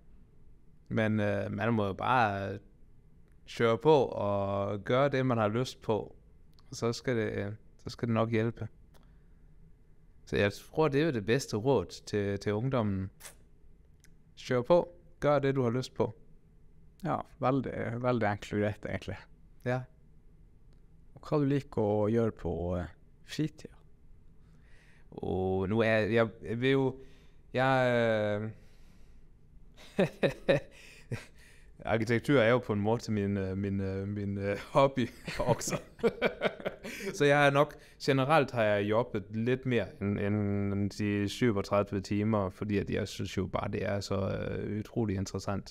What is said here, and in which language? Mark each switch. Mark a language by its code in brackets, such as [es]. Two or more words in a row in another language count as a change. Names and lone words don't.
[da] Men man må jo bare køre på og gøre det, man har lyst på. Og så skal det nok hjælpe. Så jeg tror, det er det bedste råd til ungdommen. Kør på. Gør det, du har lyst på. Ja, [no] veldig enkelt og greit, egentlig. Ja. Og hva du liker å gjøre på fritida? [da] Og nu er jeg vil jo... arkitektur er jo på en måde min hobby også. Så jeg har nok, generelt har jeg jobbet lidt mere end de 37 timer, fordi at jeg synes jo bare, det er så utrolig interessant.